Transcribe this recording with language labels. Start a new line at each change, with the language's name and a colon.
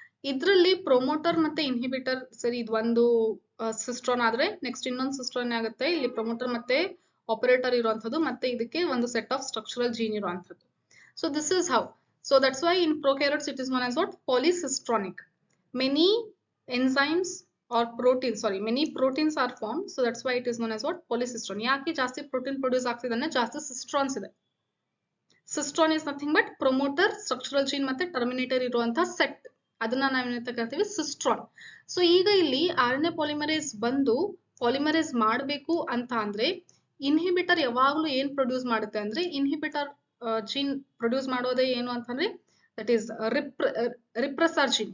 Kannada: ಇದ್ರಲ್ಲಿ ಪ್ರೊಮೋಟರ್ ಮತ್ತೆ ಇನ್ಹಿಬಿಟರ್ ಸರಿ ಇದು ಒಂದು ಸಿಸ್ಟ್ರಾನ್ ಆದ್ರೆ ನೆಕ್ಸ್ಟ್ ಇನ್ನೊಂದು ಸಿಸ್ಟ್ರಾನ್ ಆಗುತ್ತೆ ಇಲ್ಲಿ ಪ್ರೊಮೋಟರ್ ಮತ್ತೆ ಆಪರೇಟರ್ ಇರುವಂತದ್ದು ಮತ್ತೆ ಇದಕ್ಕೆ ಒಂದು ಸೆಟ್ ಆಫ್ ಸ್ಟ್ರಕ್ಚರಲ್ ಜೀನ್ ಇರುವಂತದ್ದು.
English: So this is how. So that's why in prokaryotes it is known as what polycistronic. Many enzymes or proteins, sorry, many proteins are formed, so that's why it is known as what polycistron.
Kannada: ಯಾಕೆ ಜಾಸ್ತಿ protein produce ಆಗ್ತಿದೆ ಅಂದ್ರೆ ಜಾಸ್ತಿ ಸಿಸ್ಟ್ರಾನ್ಸ್ ಇದೆ.
English: cistron is nothing but
Kannada: promoter, structural gene ಮತ್ತೆ Terminator ಇರುವಂತಹ set, ಅದನ್ನ ನಾವೇನಂತ ಕರಿತೀವಿ ಸಿಸ್ಟ್ರಾನ್. ಸೊ ಈಗ ಇಲ್ಲಿ RNA ಪಾಲಿಮರೇಸ್ ಬಂದು ಪಾಲಿಮರೇಸ್ ಮಾಡಬೇಕು ಅಂತ ಅಂದ್ರೆ ಇನ್ಹಿಬಿಟರ್ ಯಾವಾಗಲೂ ಏನ್ ಪ್ರೊಡ್ಯೂಸ್ ಮಾಡುತ್ತೆ ಅಂದ್ರೆ ಇನ್ಹಿಬಿಟರ್ ಜೀನ್ ಪ್ರೊಡ್ಯೂಸ್ ಮಾಡೋದೇ ಏನು ಅಂತಂದ್ರೆ
English: That is repressor gene.